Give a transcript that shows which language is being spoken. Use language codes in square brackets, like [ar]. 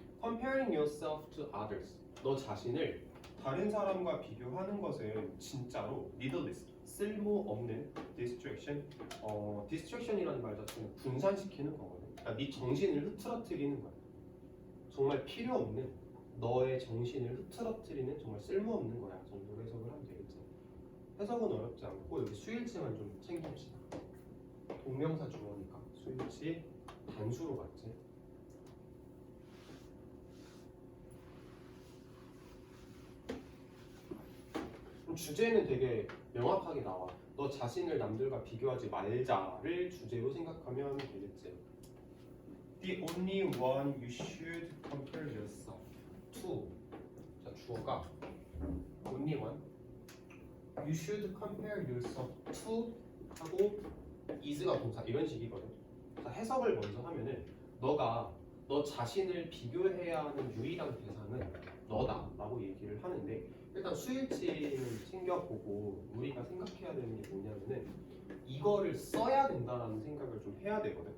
[en] Comparing yourself to others. [ko] 너 자신을 다른 사람과 비교하는 것은 진짜로 needless, 쓸모없는 distraction. distraction이라는 말 자체는 분산시키는 거거든. 그러니까 네 정신을 흐트러뜨리는 거야. 정말 필요 없는 너의 정신을 흐트러뜨리는 정말 쓸모없는 거야 정도로 해석을 하면 되겠지. 해석은 어렵지 않고 여기 수일치만 좀 챙깁시다. 동명사 주어니까 수일치 단수로 갔지. 주제는 되게 명확하게 나와. 너 자신을 남들과 비교하지 말자를 주제로 생각하면 되겠지. [en] The only one you should compare yourself to. [ko] 자, 주어가 only one. [en] You should compare yourself to [ko] 하고 [en] is가 [ko] 동사 이런 식이거든. 자, 해석을 먼저 하면은 너 자신을 비교해야 하는 유일한 대상은 너다라고 얘기를 하는데, 일단 수일치는 챙겨보고 우리가 생각해야 되는 게 뭐냐면은 이거를 써야 된다라는 생각을 좀 해야 되거든.